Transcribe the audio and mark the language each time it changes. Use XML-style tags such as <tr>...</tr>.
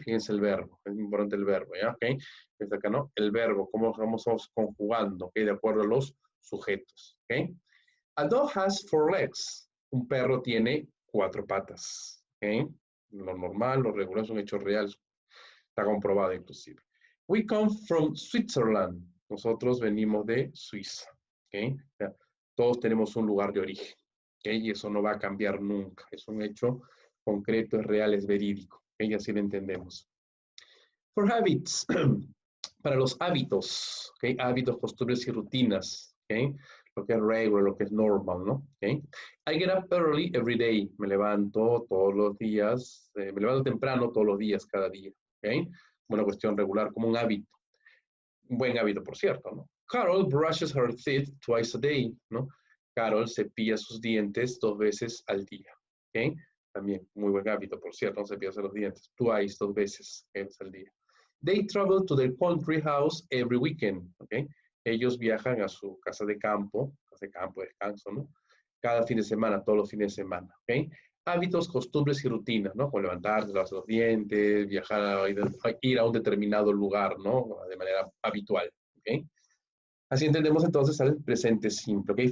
<es>Fíjense el verbo, es importante el verbo, ¿ya? ¿Ok? Desde acá, ¿no? El verbo, cómo vamos conjugando, ¿ok? De acuerdo a los sujetos, ¿ok?</es> <en>A dog has 4 legs.</en> <es>Un perro tiene 4 patas.</es> <en>¿Okay?</en> <es>Lo normal, lo regular es un hecho real. Está comprobado inclusive.</es> <en>We come from Switzerland.</en> <es>Nosotros venimos de Suiza. ¿Okay? O sea, todos tenemos un lugar de origen. ¿Okay? Y eso no va a cambiar nunca. Es un hecho concreto, es real, es verídico. ¿Okay? Y así lo entendemos.</es> <en>For habits.</en> <es>Para los hábitos. ¿Okay? Hábitos, costumbres y rutinas. ¿Okay? Lo que es regular, lo que es normal, ¿no? ¿Okay?</es> <en>I get up early every day.</en> <es>Me levanto todos los días. Me levanto temprano todos los días, cada día. ¿Okay? Una cuestión regular, como un hábito. Un buen hábito, por cierto, ¿no?</es> <en>Carol brushes her teeth twice a day,</en> <es>¿no? Carol cepilla sus dientes 2 veces al día, ¿ok? También, muy buen hábito, por cierto, no cepillarse los dientes.</es> <en>Twice,</en> <es>2 veces, al día.</es> <en>They travel to their country house every weekend, ¿ok?</en> <es>Ellos viajan a su casa de campo, descanso, ¿no? Cada fin de semana, todos los fines de semana, ¿ok? Hábitos, costumbres y rutinas, ¿no? Como levantarse, lavarse los dientes, viajar, ir a un determinado lugar, ¿no? De manera habitual, ¿ok? Así entendemos entonces al presente simple, ¿ok?</es>